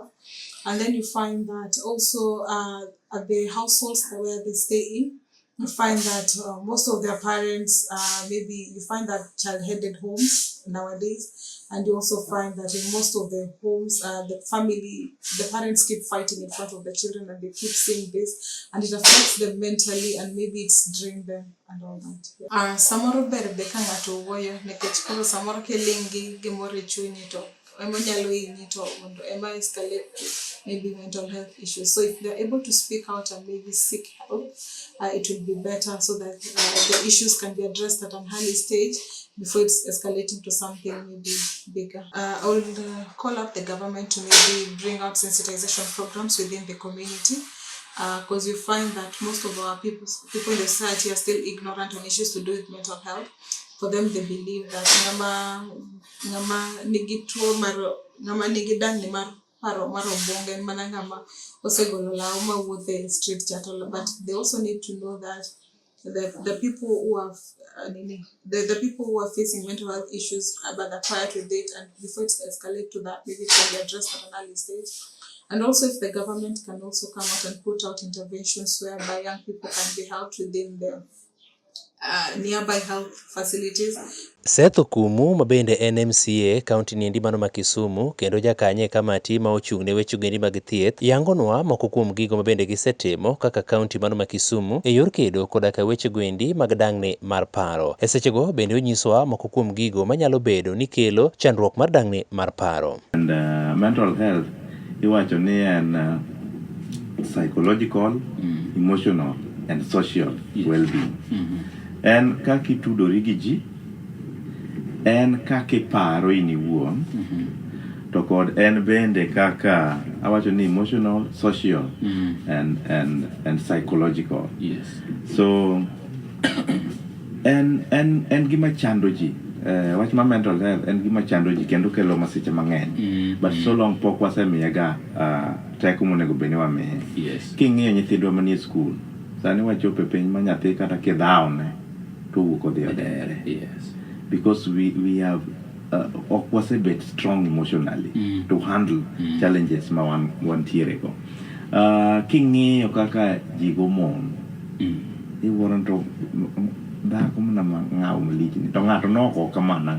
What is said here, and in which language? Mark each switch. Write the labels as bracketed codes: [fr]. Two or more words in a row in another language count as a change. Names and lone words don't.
[en] And then you find that also at the households where they stay in, you find that most of their parents, maybe you find that child-headed homes nowadays, and you also find that in most of the homes, the parents keep fighting in front of the children, and they keep seeing this, and it affects them mentally, and maybe it's drained them and all that. [luo] Samoro ber be ka ng'ato wuoyo nikech koro samoro kiling gi gimoro e chunyi to ema nyalo hinyi to mondo ema [en] escalate to maybe mental health issues. So if they're able to speak out and maybe seek help, it will be better, so that the issues can be addressed at an early stage before it's escalating to something maybe bigger. I will call up the government to maybe bring out sensitization programs within the community, because you find that most of our people in the society are still ignorant on issues to do with mental health. For them, they believe that [luo] ngama nigi tuo ngama nigi dangni mar paro mar obwongo en mana ngama osegolo law ma wuotho e street chatol. [en] But they also need to know that the people who have the people who are facing mental health issues, but are quiet with it, and before it escalates to that, maybe it can be addressed at an early stage. And also, if the government can also come out and put out interventions whereby young people can be helped within the nearby health facilities. [luo] Seth Okumu ma bende en MCA kaunti niendi mano ma Kisumu kendo jakanye e kamati ma ochung' ne weche gendi mag thieth, yangonwa moko kuom gigo ma bende gisetimo kaka kaunti mano ma Kisumu e yor kedo koda ka weche gendi mag dangni mar paro. E sechego bende onyisowa moko kuom gigo manyalo bedo ni kelo chandruok mar dangni mar paro. [en] And mental health [luo] iwacho ni en [en] psychological, emotional and social well-being. [luo] En kaka itudori gi ji, en kaka iparo in iwuon, to kod en bende kaka awacho ni [en] emotional, social and psychological. Yes. [luo] So en gima chando ji. Wach ma [en] mental health [luo] en gima chando ji kendo kelo masiche mang'eny. [en] But so long [luo] pok wasemiyega teko monego bed ni wamiye. [en] Yes. [luo] King'iyo nyithindwa manie skul, sani wachopo e piny ma nyathi kata kidhawne to wuok odhi odere. [en] Yes. Because we have [luo] ok wasebet [en] strong emotionally to handle challenges [luo] ma wantiere go. King'iyo kaka ji go mon, iwuoro to dhako mana ng'aw malich to ng'ato noko kamano.